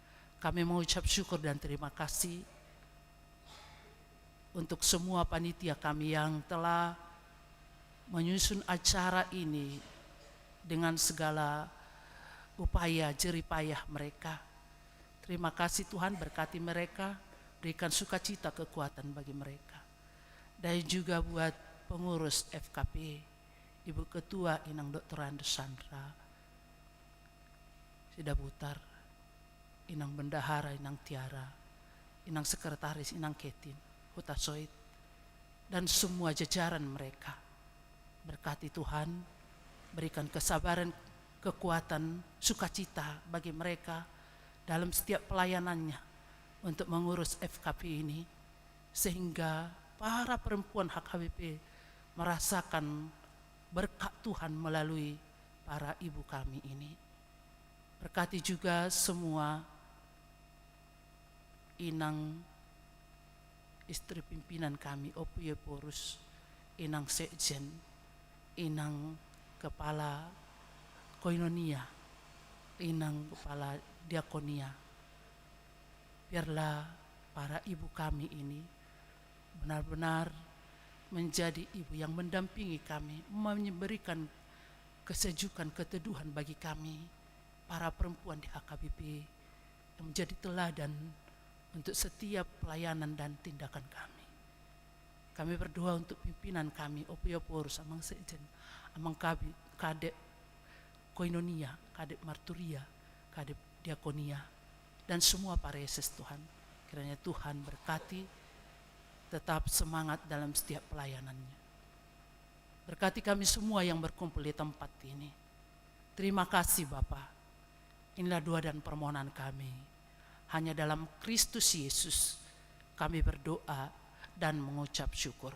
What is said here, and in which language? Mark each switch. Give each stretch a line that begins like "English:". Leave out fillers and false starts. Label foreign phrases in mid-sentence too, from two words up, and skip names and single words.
Indonesian: Kami mengucap syukur dan terima kasih untuk semua panitia kami yang telah menyusun acara ini dengan segala upaya jeripayah mereka. Terima kasih Tuhan, berkati mereka, berikan sukacita kekuatan bagi mereka. Dan juga buat pengurus FKP, Ibu Ketua Inang Dr. Andes Sandra, Sida Butar, Inang Bendahara, Inang Tiara, Inang Sekretaris, Inang Ketin, Huta Soit, dan semua jajaran mereka. Berkati Tuhan, berikan kesabaran, kekuatan, sukacita bagi mereka dalam setiap pelayanannya untuk mengurus FKP ini, sehingga para perempuan HKBP merasakan berkat Tuhan melalui para ibu kami ini. Berkati juga semua inang istri pimpinan kami, Opuye Porus, inang sekjen, inang kepala koinonia, inang kepala diakonia. Biarlah para ibu kami ini benar-benar menjadi ibu yang mendampingi kami, memberikan kesejukan, keteduhan bagi kami, para perempuan di HKBP, yang menjadi teladan untuk setiap pelayanan dan tindakan kami. Kami berdoa untuk pimpinan kami, Opuye Porus, Amang Sekjen, Amang Kadep Koinonia, Kadep Marturia, Kadep Diakonia, dan semua para Yesus Tuhan. Kiranya Tuhan berkati, tetap semangat dalam setiap pelayanannya. Berkati kami semua yang berkumpul di tempat ini. Terima kasih Bapa. Inilah doa dan permohonan kami. Hanya dalam Kristus Yesus kami berdoa dan mengucap syukur.